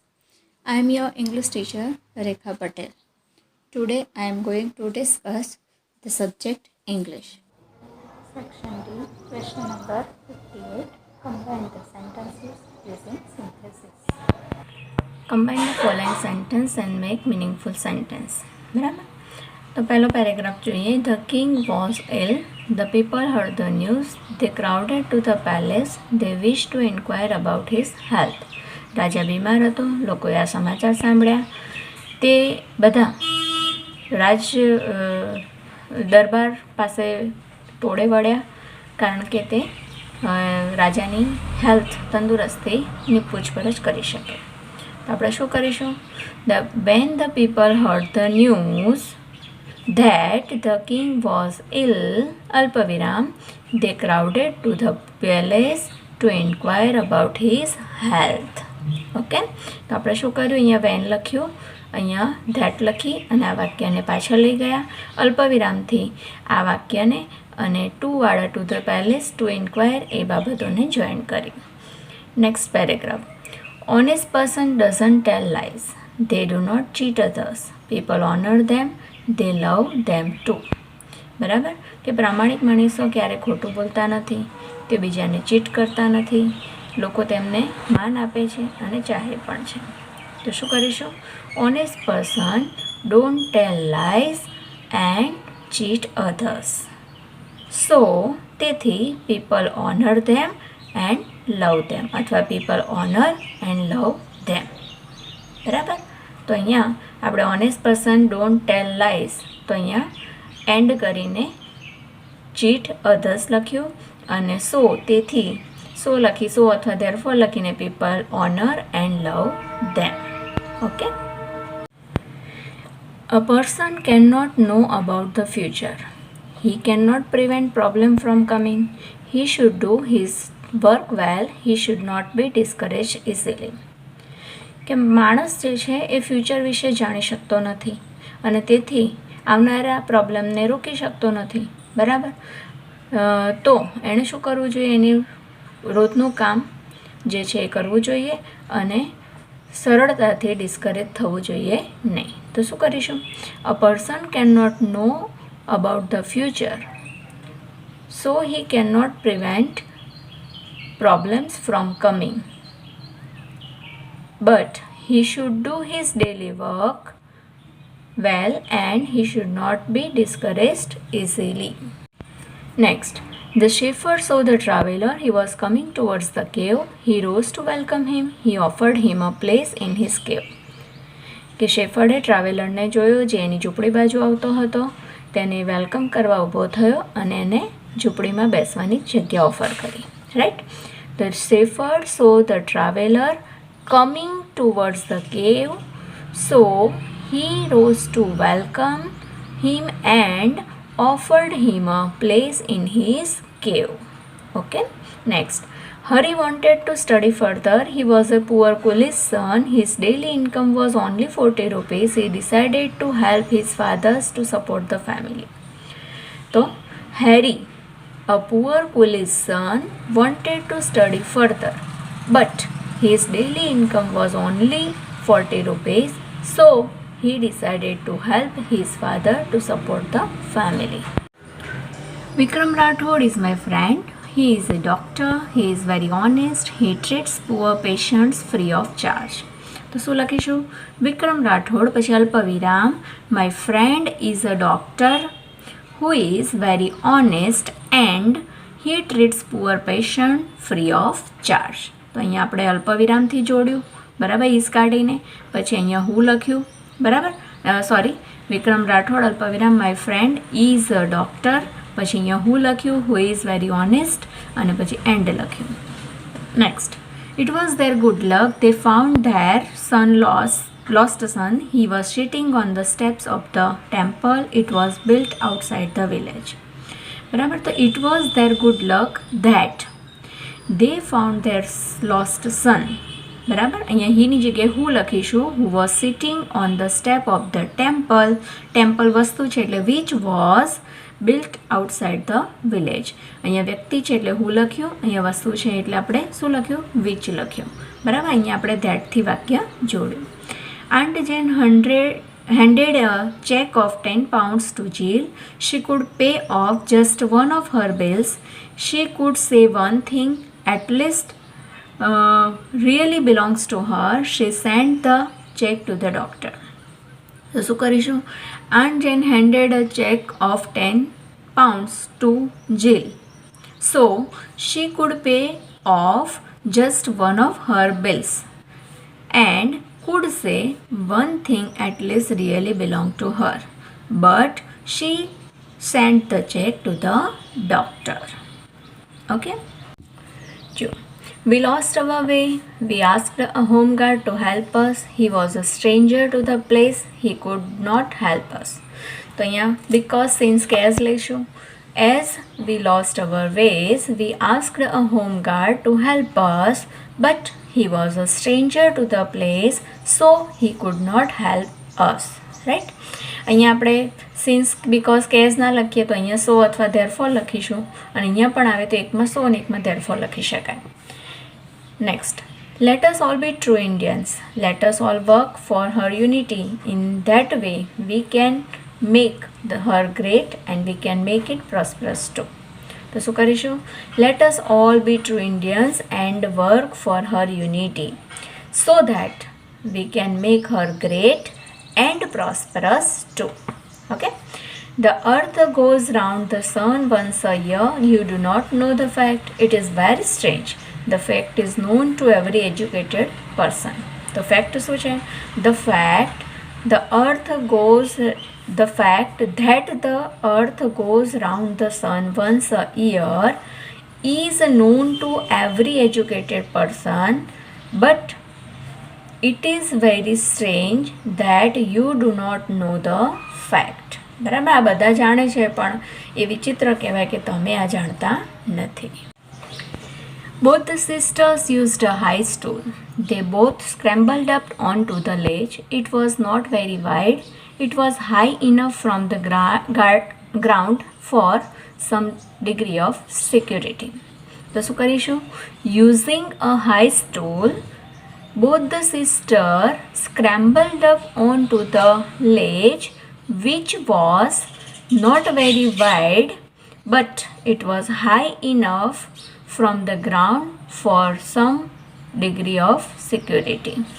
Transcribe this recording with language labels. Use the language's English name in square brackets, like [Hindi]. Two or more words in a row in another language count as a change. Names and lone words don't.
[English] I am your English teacher Rekha Patel. Today I am going to discuss the subject English. Section D, question number 58. Combine the sentences using synthesis. Combine the following sentence and make meaningful sentence. [Gujarati] બરાબર, તો પહેલો પેરેગ્રાફ જોઈએ. [English] The king was ill. The people heard the news. They crowded to the palace. They wished to inquire about his health. [Gujarati] રાજા બીમાર હતો. લોકોએ આ સમાચાર સાંભળ્યા. તે બધા રાજ દરબાર પાસે ટોળે વળ્યા કારણ કે તે રાજાની હેલ્થ તંદુરસ્તીની પૂછપરછ કરી શકે. તો આપણે શું કરીશું? [English] When the people heard the news that the king was ill, અલ્પવિરામ, they crowded to the palace to inquire about his health. [Gujarati] ઓકે, તો આપણે શું કર્યું? અહીંયા when લખ્યું, અહીંયા that લખી અને આ વાક્યને પાછળ લઈ ગયા. અલ્પવિરામથી આ વાક્યને અને ટુ વાળા [English] to the palace to inquire [Gujarati] એ બાબતોને જોઈન કરી. [English] next paragraph. Honest person doesn't tell lies. They do not cheat others. People honor them. They love them too. [Gujarati] બરાબર, કે પ્રામાણિક માણસો ક્યારે ખોટું બોલતા નથી, તે બીજાને ચીટ કરતા નથી, લોકો તેમને માન આપે છે અને ચાહે પણ છે. તો શું કરીશું? [English] Honest person don't tell lies and cheat others. So, તેથી people honor them and love them અથવા people honor and love them. [Gujarati] બરાબર, તો અહીંયા આપણે [English] honest person don't tell lies, [Gujarati] તો અહીંયા એન્ડ કરીને [English] cheat others [Gujarati] લખ્યું અને સો તેથી સો લખી સો અથવા ધેરફોર લખીને [English] people honor and love them. okay, a person can not know about the future. He cannot prevent problem from coming. He should do his work well. He should not be discouraged easily. [Gujarati] કે માણસ જે છે એ ફ્યુચર વિશે જાણી શકતો નથી અને તેથી આવનારા પ્રોબ્લેમને રોકી શકતો નથી. બરાબર, તો એણે શું કરવું જોઈએ? એની રોજનું કામ જે છે એ કરવું જોઈએ અને સરળતાથી ડિસ્કરેજ થવું જોઈએ નહીં. તો શું કરીશું? [English] a person can not know about the future, so he cannot prevent problems from coming, but he should do his daily work well and he should not be discouraged easily. Next, the shepherd saw the traveler. He was coming towards the cave. He rose to welcome him. He offered him a place in his cave. [Gujarati] કે શેફર્ડે ટ્રાવેલરને જોયો જે એની ઝૂંપડી બાજુ આવતો હતો. તેને વેલકમ કરવા ઊભો થયો અને એને ઝૂંપડીમાં બેસવાની જગ્યા ઓફર કરી. [English] right, the shepherd saw the traveller coming towards the cave, so he rose to welcome him and offered him a place in his cave. okay, next. Hari wanted to study further. He was a poor coolie's son. His daily income was only 40 rupees. He decided to help his fathers to support the family. So, Harry, a poor coolie's son, wanted to study further, but his daily income was only 40 rupees. So, he decided to help his father to support the family. Vikram Rathod is my friend. He is a doctor. He is very honest. He treats poor patients free of charge. [Gujarati] તો શું લખીશું? [English] વિક્રમ રાઠોડ [Gujarati] પછી અલ્પવિરામ, [English] my friend is a doctor who is very honest and he treats poor patient free of charge. [Gujarati] તો અહીંયા આપણે અલ્પવિરામથી જોડ્યું. બરાબર, ઇઝ કાઢીને પછી અહીંયા હું લખ્યું. બરાબર, સોરી, [English] વિક્રમ રાઠોડ અલ્પવિરામ my friend is a doctor, [Gujarati] પછી અહીંયા હું લખ્યું, [English] who is very honest [Gujarati] અને પછી એન્ડ લખ્યું. [English] નેક્સ્ટ. It was their good luck. They found their son lost son. He was sitting on the steps of the temple. It was built outside the village. [Gujarati] બરાબર, તો [English] it was their good luck that they found their lost son. [Gujarati] બરાબર. અહીંયા હીની જગ્યાએ હું લખીશું [English] who was sitting on the step of the temple. ટેમ્પલ [Gujarati] વસ્તુ છે એટલે [English] which was built outside the village. [Gujarati] અહીંયા વ્યક્તિ છે એટલે હું લખ્યું, અહીંયા વસ્તુ છે એટલે આપણે શું લખ્યું? વિચ લખ્યું. બરાબર. અહીંયા આપણે ધેટથી વાક્ય જોડ્યું. [English] Aunt Jane handed a check of £10 to Jill. She could pay off just one of her bills. She could say one thing at least really belongs to her. She sent the check to the doctor. [Gujarati] તો શું કરીશું? [English] Aunt Jane handed a check of £10 to Jill. So she could pay off just one of her bills and could say one thing at least really belonged to her. But she sent the check to the doctor. Okay? We lost our way. We asked a home guard to help us. He was a stranger to the place. He could not help us. [Gujarati] તો અહીંયા [English] because since case [Gujarati] લઈશું. [English] As we lost our ways, we asked a home guard to help us, but he was a stranger to the place, so he could not help us. Right? [Gujarati] અહીંયા આપણે [English] since because case [Gujarati] ના લખીએ તો અહીંયા સો અથવા ધેરફોર લખીશું, અને અહીંયા પણ આવે તો એકમાં સો અને એકમાં ધેરફોર લખી શકાય. [English] Next, let us all be true Indians. Let us all work for her unity. In that way, we can make her great and we can make it prosperous too. [Gujarati] તો શું કરીશું? [English] Let us all be true Indians and work for her unity so that we can make her great and prosperous too. Okay? The earth goes round the sun once a year. You do not know the fact. It is very strange. The fact is known to every educated person. The fact [Gujarati] શું છે? [English] The fact that the earth goes round the sun once a year is known to every educated person, but it is very strange that you do not know the fact. [Gujarati] બરાબર. આ બધા જાણે છે પણ એ વિચિત્ર કહેવાય કે તમે આ જાણતા નથી. [English] Both the sisters used a high stool. They both scrambled up onto the ledge. It was not very wide. It was high enough from the ground for some degree of security. [Gujarati] તો શું કરીશું? [English] Using a high stool, both the sisters scrambled up onto the ledge, which was not very wide, but it was high enough from the ground for some degree of security.